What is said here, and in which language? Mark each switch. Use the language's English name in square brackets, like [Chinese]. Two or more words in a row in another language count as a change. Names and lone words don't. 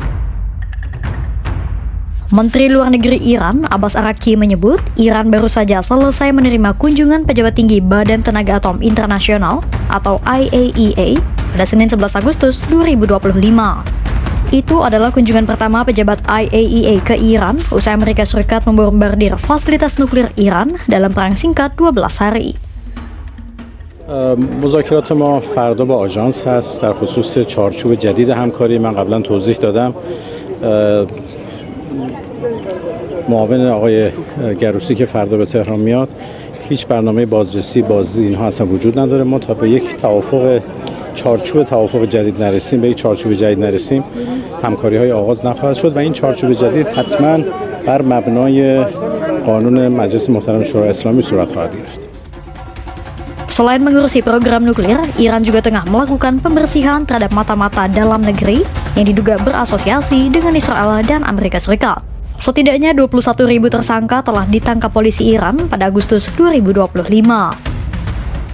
[Indonesian] Menteri Luar Negeri Iran, Abbas Araghchi, menyebut Iran baru saja selesai menerima kunjungan pejabat tinggi Badan Tenaga Atom Internasional atau IAEA pada Senin 11 Agustus 2025. Itu adalah kunjungan pertama pejabat IAEA ke Iran usai Amerika Serikat membombardir fasilitas nuklir Iran dalam perang singkat 12 hari. [Persian] مذاکرات ما فردا با آژانس هست در خصوص چارچوب جدید همکاری. من قبلا توضیح دادم. معاون آقای گروسی که فردا به تهران میاد هیچ برنامه بازرسی اینها اصلا وجود نداره. ما تا به یک چارچوب توافق جدید نرسیم، به یک چارچوب جدید نرسیم، همکاری‌های آغاز نخواهد شد و این چارچوب جدید حتما بر مبنای قانون مجلس محترم شورای اسلامی صورت خواهد گرفت. [Indonesian] Selain mengurusi program nuklir, Iran juga tengah melakukan pembersihan terhadap mata-mata dalam negeri yang diduga berasosiasi dengan Israel dan Amerika Serikat. Setidaknya 21.000 tersangka telah ditangkap polisi Iran pada Agustus 2025.